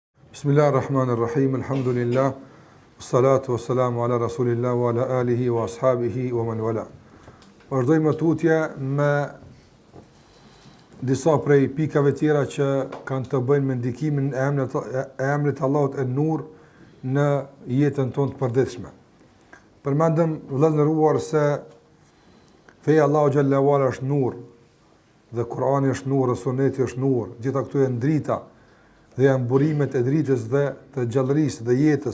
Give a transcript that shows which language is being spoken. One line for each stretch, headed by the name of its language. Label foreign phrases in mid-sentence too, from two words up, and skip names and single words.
Arabic: بسم الله الرحمن الرحيم، الحمد لله، الصلاة والسلام على رسول الله وعلى آله وأصحابه ومن والاه.
Albanian: Vazhdojmë tutje me disa prej pikave tjera që kanë të bëjnë me ndikimin e emrit Allahut an-Nur në jetën tonë të përditshme. Përmendëm vëllezëruar se feja Allahu
Arabic: جل وعلا
Albanian: është nur, dhe Kurani është nur, dhe Suneti është nur, gjitha këto janë drita dhe janë burimet e dritës dhe të gjallërisë dhe jetës.